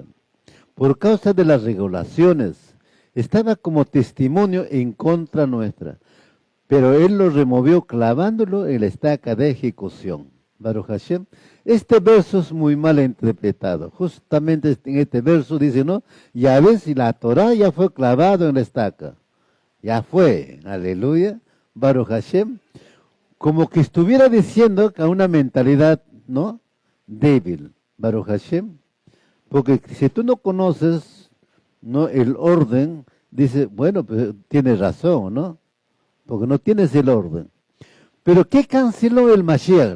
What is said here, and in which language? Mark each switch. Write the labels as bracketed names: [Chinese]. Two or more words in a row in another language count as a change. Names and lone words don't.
[Spanish] Por causa de las regulaciones, estaba como testimonio en contra nuestra. Pero Él lo removió clavándolo en la estaca de ejecución. [Hebrew] ברוך השם. [Spanish] Este verso es muy mal interpretado. Justamente en este verso dice, ¿no? Ya ves, si la Torah ya fue clavado en la estaca. Ya fue. Aleluya. [Hebrew] ברוך השם. [Spanish] Como que estuviera diciendo que a una mentalidad, ¿no?, débil. [Hebrew] ברוך השם. [Spanish] Porque si tú no conoces, ¿no?, el orden, dice, bueno, pues tienes razón, ¿no? Porque no tienes el orden. Pero ¿qué canceló el Mashiach?